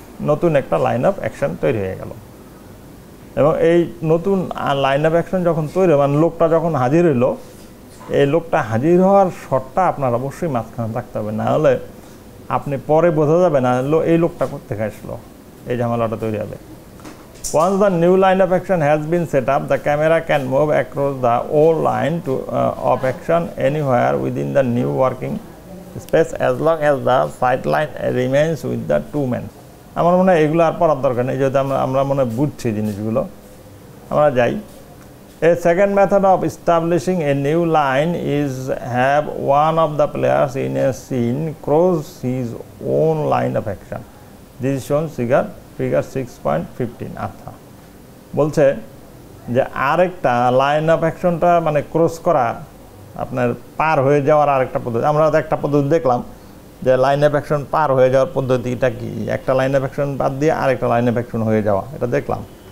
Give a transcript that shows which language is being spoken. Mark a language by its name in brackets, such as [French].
[Bangla] নতুন একটা line of action তৈরি হয়ে গেল। এবং এই নতুন লাইন অফ অ্যাকশন যখন তৈরি, মানে লোকটা যখন হাজির হইলো, এই লোকটা হাজির হওয়ার শটটা আপনার অবশ্যই মাঝখানে থাকতে হবে, না হলে আপনি পরে বোঝা যাবে না এই লোকটা কোত্থেকে আসলো, এই ঝামেলাটা তৈরি হবে। [English] Once the new line of action has been set up, the camera can move across the old line of action anywhere within the new working space as long as the sight line remains with the two men. [Bangla] আমার মনে হয় এগুলো আর পড়ার দরকার নেই, যেহেতু আমরা মনে হয় বুঝছি জিনিসগুলো। আমরা যাই। [English] A second method of establishing a new line is have one of the players in a scene cross his own line of action. This is shown figure 6.15. [Bangla] আচ্ছা, বলছে যে আরেকটা লাইন অফ অ্যাকশনটা মানে ক্রস করা, আপনার পার হয়ে যাওয়ার আরেকটা পদ্ধতি। আমরা একটা পদ্ধতি দেখলাম যে লাইন অফ অ্যাকশন পার হয়ে যাওয়ার পদ্ধতিটা কি, একটা লাইন অফ অ্যাকশন বাদ দিয়ে আরেকটা লাইন অফ অ্যাকশন হয়ে যাওয়া, এটা দেখলাম।